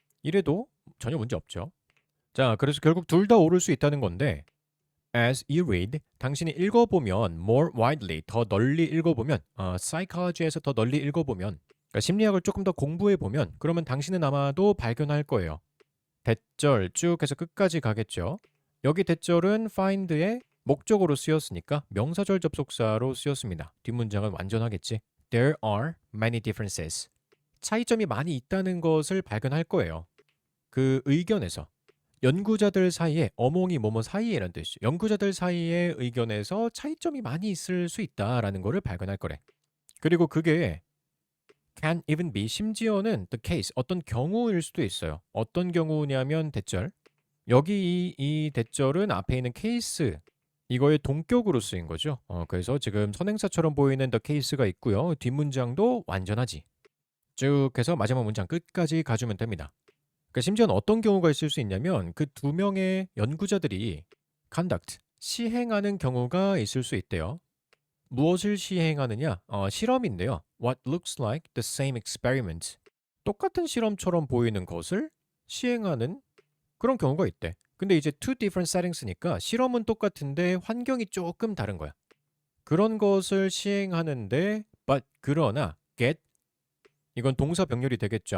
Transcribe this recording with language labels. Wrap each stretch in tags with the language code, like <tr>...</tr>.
<ko>이래도 전혀 문제 없죠. 자, 그래서 결국 둘 다 옳을 수 있다는 건데</ko> <en>as you read</en> <ko>당신이 읽어보면</ko> <en>more widely</en> <ko>더 널리 읽어보면 psychology에서 더 널리 읽어보면 그러니까 심리학을 조금 더 공부해보면 그러면 당신은 아마도 발견할 거예요. 대절 쭉 해서 끝까지 가겠죠. 여기 대절은 find의 목적으로 쓰였으니까 명사절 접속사로 쓰였습니다. 뒷문장은 완전하겠지.</ko> <en>There are many differences.</en> <ko>차이점이 많이 있다는 것을 발견할 거예요. 그 의견에서. 연구자들 사이에 어몽이 뭐뭐 사이에라는 뜻이죠. 연구자들 사이의 의견에서 차이점이 많이 있을 수 있다라는 것을 발견할 거래. 그리고 그게</ko> <en>can even be</en> <ko>심지어는</ko> <en>the case</en> <ko>어떤 경우일 수도 있어요. 어떤 경우냐면 대절. 여기 이 대절은 앞에 있는 케이스 이거의 동격으로 쓰인 거죠. 그래서 지금 선행사처럼 보이는 the case가 있고요. 뒷문장도 완전하지. 쭉 해서 마지막 문장 끝까지 가주면 됩니다. 그러니까 심지어는 어떤 경우가 있을 수 있냐면 그 두 명의 연구자들이 conduct, 시행하는 경우가 있을 수 있대요. 무엇을 시행하느냐? 실험인데요.</ko> <en>What looks like the same experiment.</en> <ko>똑같은 실험처럼 보이는 것을 시행하는 그런 경우가 있대. 근데 이제</ko> <en>two different settings</en> <ko>니까 실험은 똑같은데 환경이 조금 다른 거야. 그런 것을 시행하는데 but 그러나 get 이건 동사 병렬이 되겠죠.</ko>